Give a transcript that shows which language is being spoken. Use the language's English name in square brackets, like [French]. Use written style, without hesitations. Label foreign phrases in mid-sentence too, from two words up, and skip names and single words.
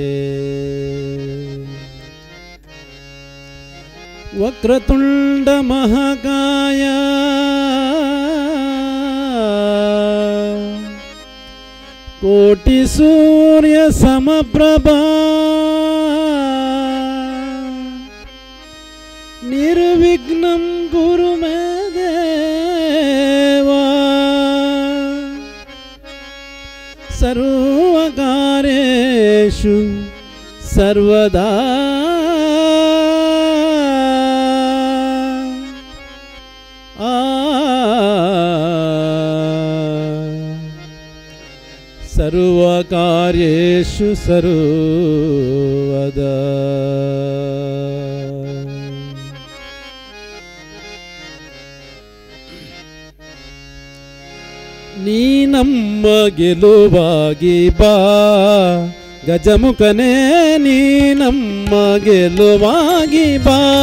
[Sanskrit] ವಕ್ರತುಂಡ ಮಹಾಕಾಯ ಕೋಟಿ ಸೂರ್ಯ ಸಮಪ್ರಭಾ ನಿರ್ವಿಘ್ನಂ ಕುರು ಮೇ ದೇವಾ ಸರ್ವಕಾರ್ಯೇಷು ಸರ್ವದಾ ಸರ್ವಕಾರ್ಯೇಷು ಸರ್ವದಾ. [Kannada] ನೀ ನಮ್ಮ ಗೆಲುವಾಗಿ ಬಾ ಗಜಮುಖನೇ, ನೀ ನಮ್ಮ ಗೆಲುವಾಗಿ ಬಾ,